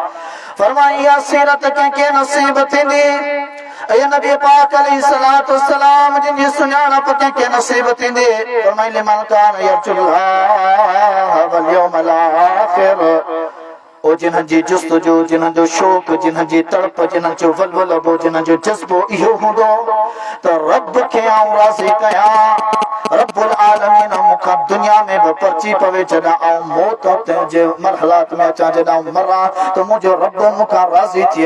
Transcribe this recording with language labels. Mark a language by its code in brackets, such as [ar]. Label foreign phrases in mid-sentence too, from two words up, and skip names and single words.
[sd] फरमाया सीरत कंहिंखे नसीब थींदी ऐ नबी पाक [ar] عليه الصلاة والسلام [sd] जिन सुञाणप कंहिंखे नसीब थींदी। [ar] फरमाया لمن كان يرجو الله واليوم الآخر. [sd] ओ जिन्हनि जी जुस्तजू, जिन्हनि जो शौक़, जिन्हनि जी तड़प, जिन्हनि जो वलवलो, जिन्हनि जो जज़्बो इहो हूंदो त रब खे आऊं राज़ी कयां, [ar] رب العالمين [sd] मूंखां दुनिया में बि परची पवे जॾहिं आऊं मौत जे मरहलात में अचां, जॾहिं आऊं मरां त मुंहिंजो रब मूंखां राज़ी थिए।